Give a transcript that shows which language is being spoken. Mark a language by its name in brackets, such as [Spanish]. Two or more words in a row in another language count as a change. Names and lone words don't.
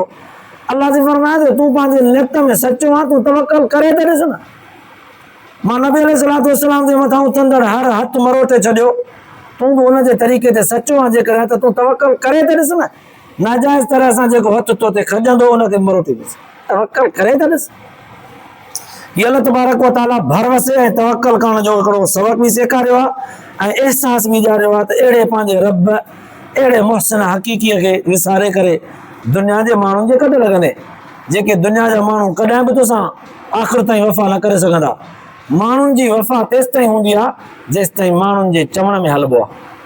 [Sindhi] अलाह से फरमाए थो तूं पंहिंजे नियत में सचो आहे, तूं तवक्कल करे त ॾिस न। मां नबी [Arabic] عليه الصلاة والسلام [Sindhi] जे मथां उथंदड़ हर हथु मरोटे छॾियो, तूं बि उन जे तरीक़े ते सचो आहे जेकॾहिं, त तूं तवक्कल करे त ॾिस न। नाजाइज़ तरह सां जेको हथु तो ते खॼंदो उनखे मरोटी ॾिस, तवक्कल करे त ॾिस। हीअ [Arabic] الله تبارك وتعالى [Sindhi] भरवसे ऐं तवक्कल करण जो हिकिड़ो सबक़ बि सेखारियो आहे, ऐं अहसास बि ॾियारियो आहे त अहिड़े पंहिंजे रब, अहिड़े मुहसिन हक़ीक़ीअ खे विसारे करे दुनिया जे माण्हुनि जे कॾहिं लॻंदे, जेके दुनिया जा माण्हू कॾहिं बि तोसां आख़िर ताईं वफ़ा न करे सघंदा। माण्हुनि जी वफ़ा तेसि ताईं हूंदी आहे जेसि ताईं माण्हुनि जे चवण में हलिबो आहे।